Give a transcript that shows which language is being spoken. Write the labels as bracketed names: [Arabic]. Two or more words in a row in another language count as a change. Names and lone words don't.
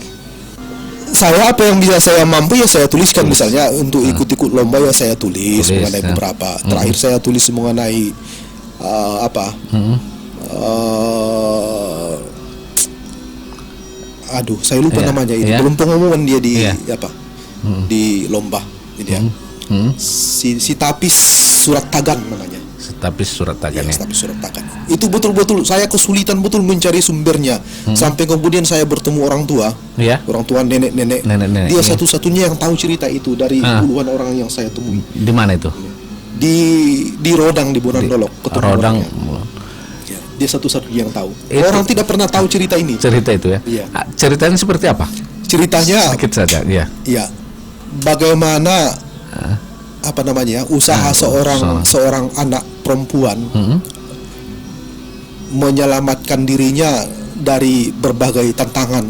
[Indonesian] Saya apa yang bisa saya mampu ya saya tuliskan, misalnya untuk ikut-ikut lomba ya saya tulis mengenai beberapa. Terakhir saya tulis mengenai aduh saya lupa namanya ini. Belum pengumuman dia di di lomba ini ya. Si Tapis Surat Tagan namanya. Tapis Surat Tagan ya. Tapis Surat Tagan. Itu betul-betul saya kesulitan betul mencari sumbernya. Sampai kemudian saya bertemu orang tua. Orang tua nenek-nenek. Dia satu-satunya yang tahu cerita itu dari puluhan orang yang saya temui. Di mana itu? Di Rodang di Bonandolok. Rodang. Dia satu-satunya yang tahu. Orang tidak pernah tahu cerita ini. Cerita itu ya. Iya. Ceritanya seperti apa? Ceritanya sedikit saja, ya. Iya. Bagaimana usaha seorang anak perempuan menyelamatkan dirinya dari berbagai tantangan.